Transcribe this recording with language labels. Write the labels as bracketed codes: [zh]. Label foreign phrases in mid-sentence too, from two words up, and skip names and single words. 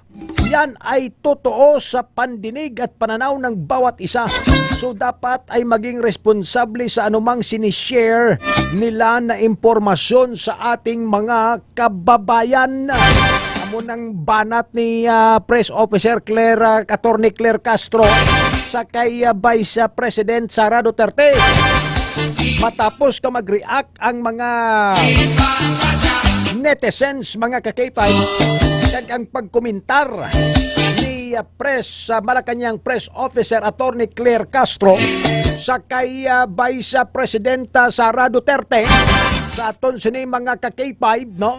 [tl] Yan ay totoo sa pandinig at pananaw ng bawat isa. So dapat ay maging responsable sa anumang sinishare nila na impormasyon sa ating mga kababayan. [hil] Amo ng banat ni Press Officer Attorney Claire Castro sa kay Vice President Sara Duterte. Matapos ka mag-react ang mga netizens, mga kakipay, kag ang pagkomentar ni Malacanang Press Officer Attorney Claire Castro sa kay Vice Presidenta Sara Duterte sa aton sini mga kakipay, no?